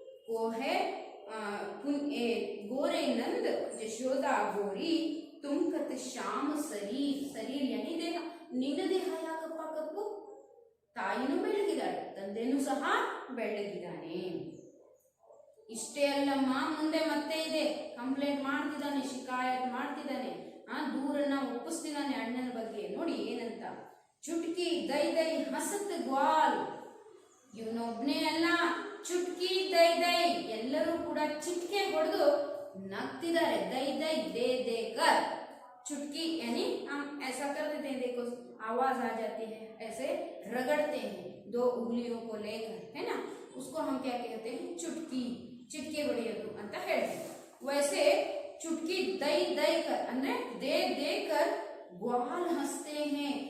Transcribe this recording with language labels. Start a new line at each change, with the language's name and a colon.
Hindi: वो है गोरे नंद यशोदा गोरी, तुम कत श्याम शरीर यानी देह,
Kannada: ನಿನ್ನ ದೇಹ ಯಾಕಪ್ಪ ಕಪ್ಪು, ತಾಯಿನೂ ಬೆಳ್ಳಗಿದ್ದಾಳೆ, ತಂದೆನೂ ಸಹ ಬೆಳ್ಳಗಿದ್ದಾನೆ. ಇಷ್ಟೇ ಅಲ್ಲಮ್ಮ, ಮುಂದೆ ಮತ್ತೆ ಇದೆ, ಕಂಪ್ಲೇಂಟ್ ಮಾಡ್ತಿದ್ದಾನೆ, ಶಿಕಾಯತ್ ಮಾಡ್ತಿದ್ದಾನೆ, ದೂರನ್ನ ಒಪ್ಪಿಸ್ತಿದ್ದಾನೆ ಅಣ್ಣನ ಬಗ್ಗೆ. ನೋಡಿ ಏನಂತ,
Hindi: ಚುಟ್ಕಿ ದೈ ದೈ ಹಸತ್ ಗ್ವಾಲ್,
Kannada: ಇವನೊಬ್ನೇ ಅಲ್ಲ, ಚುಟ್ಕಿ ದೈ ದೈ ಎಲ್ಲರೂ ಕೂಡ ಚಿಟ್ಕೆ ಹೊಡೆದು ನಗ್ತಿದ್ದಾರೆ.
Hindi: ದೈ ದೈ दे देकर, चुटकी यानी हम ऐसा कर देते हैं, देखो आवाज आ जाती है, ऐसे रगड़ते हैं दो उंगलियों को लेकर, है ना, उसको हम क्या कहते हैं, चुटकी, चिटके बड़ियोದು
Kannada: ಅಂತ ಹೇಳ್ತೀವಿ.
Hindi: वैसे चुटकी दई दई कर ಅಂದ್ರೆ दे देकर ग्वाल हंसते हैं.